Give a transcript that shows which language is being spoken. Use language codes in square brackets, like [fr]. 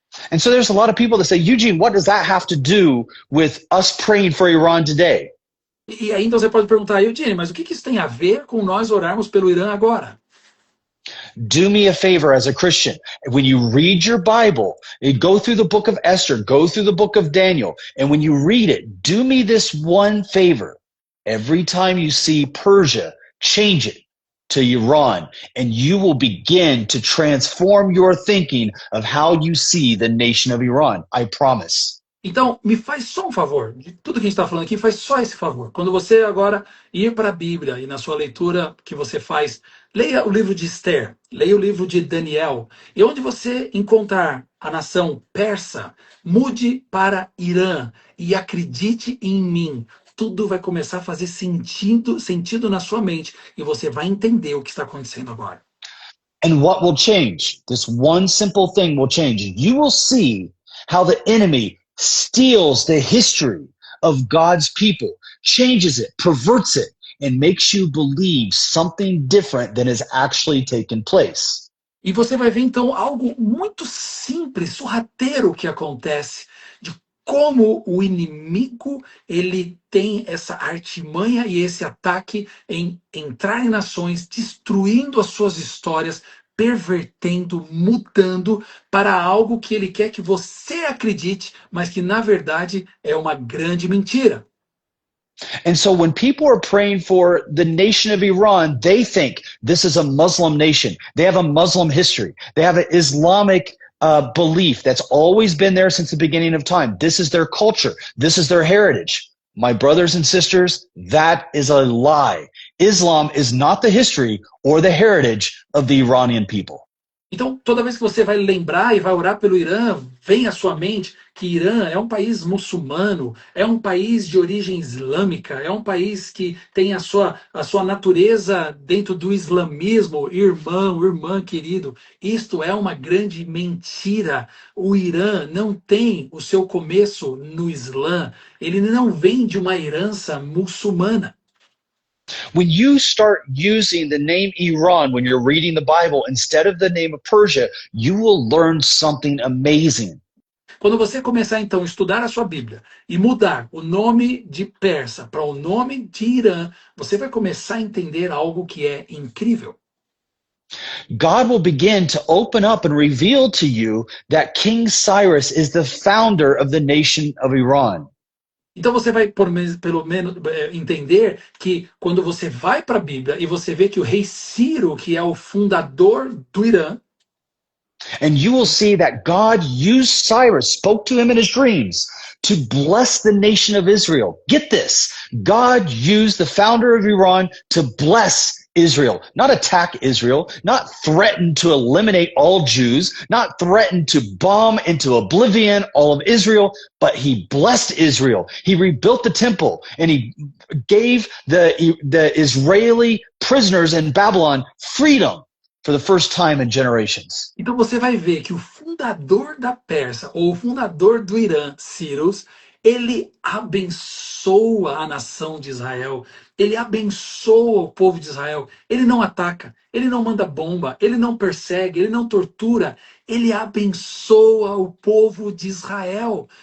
[en] And so there's a lot of people that say, Eugene, what does that have to do with us praying for Iran today? [pt] E aí, então você pode perguntar, Eugênio, mas o que isso tem a ver com nós orarmos pelo Irã agora? [en] Do me a favor as a Christian. When you read your Bible, go through the book of Esther, go through the book of Daniel, and when you read it, do me this one favor. Every time you see Persia, change it to Iran, and you will begin to transform your thinking of how you see the nation of Iran. I promise. [pt] Então, me faz só um favor, de tudo que a gente está falando aqui, faz só esse favor. Quando você agora ir para a Bíblia e na sua leitura que você faz, leia o livro de Esther, leia o livro de Daniel, e onde você encontrar a nação persa, mude para Irã e acredite em mim. Tudo vai começar a fazer sentido na sua mente e você vai entender o que está acontecendo agora. [en] And what will change? This one simple thing will change. You will see how the enemy steals the history of God's people, changes it, perverts it, and makes you believe something different than has actually taken place. [pt] E você vai ver então algo muito simples, sorrateiro que acontece, de como o inimigo ele tem essa artimanha e esse ataque em entrar em nações, destruindo as suas histórias, pervertendo, mudando para algo que ele quer que você acredite, mas que na verdade é uma grande mentira. [en] And so when people are praying for the nation of Iran, they think this is a Muslim nation. They have a Muslim history. They have an Islamic belief that's always been there since the beginning of time. This is their culture. This is their heritage. My brothers and sisters, that is a lie. Islam is not the history or the heritage of the Iranian people. [pt] Então, toda vez que você vai lembrar e vai orar pelo Irã, vem à sua mente que Irã é um país muçulmano, é um país de origem islâmica, é um país que tem a sua natureza dentro do islamismo. Irmão, irmã querido, isto é uma grande mentira. O Irã não tem o seu começo no Islã, ele não vem de uma herança muçulmana. [en] When you start using the name Iran when you're reading the Bible instead of the name of Persia, you will learn something amazing. [pt] Quando você começar então a estudar a sua Bíblia e mudar o nome de Persa para o nome de Irã, você vai começar a entender algo que é incrível. [en] God will begin to open up and reveal to you that King Cyrus is the founder of the nation of Iran. [pt] Então você vai pelo menos entender que quando você vai para a Bíblia e você vê que o rei Ciro, que é o fundador do Irã, [en] and you will see that God used Cyrus, spoke to him in his dreams to bless the nation of Israel. Get this. God used the founder of Iran to bless Israel, not attack Israel, not threaten to eliminate all Jews, not threaten to bomb into oblivion all of Israel, but he blessed Israel. He rebuilt the temple and he gave the Israeli prisoners in Babylon freedom for the first time in generations. [pt] Então você vai ver que o fundador da Pérsia, ou o fundador do Irã, Cyrus, ele abençoa a nação de Israel, ele abençoa o povo de Israel, ele não ataca, ele não manda bomba, ele não persegue, ele não tortura, ele abençoa o povo de Israel.